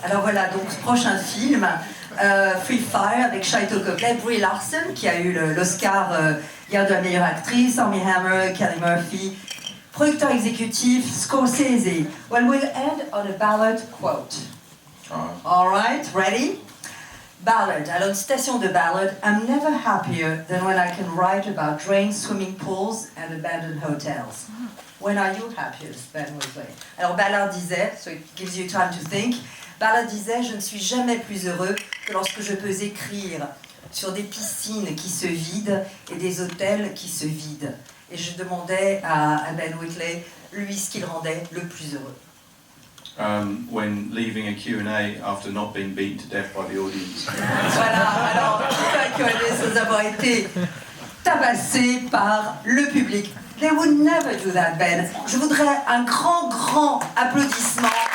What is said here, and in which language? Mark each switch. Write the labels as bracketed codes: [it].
[fr] Alors voilà, donc prochain film, Free Fire avec Sharlto Copley, Brie Larson qui a eu l'Oscar hier de la meilleure actrice, Armie Hammer, Cillian Murphy, producteur exécutif Scorsese. [en] Well, we'll end on a ballad quote. All right, ready? Ballad. [fr] Alors une citation de ballad. [en] I'm never happier than when I can write about drained swimming pools and abandoned hotels. When are you happiest, Ben Wheatley? [fr] Alors Ballard disait, [en] so it gives you time to think, [fr] Ballard disait, je ne suis jamais plus heureux que lorsque je peux écrire sur des piscines qui se vident et des hôtels qui se vident. Et je demandais à Ben Wheatley, lui, ce qui le rendait le plus heureux. [en] When leaving a Q&A after not being beaten to death by the audience. [fr] Voilà, alors, Q&A sans avoir été tabassé par le public. [en] They would never do that, Ben. [fr] Je voudrais un grand, grand applaudissement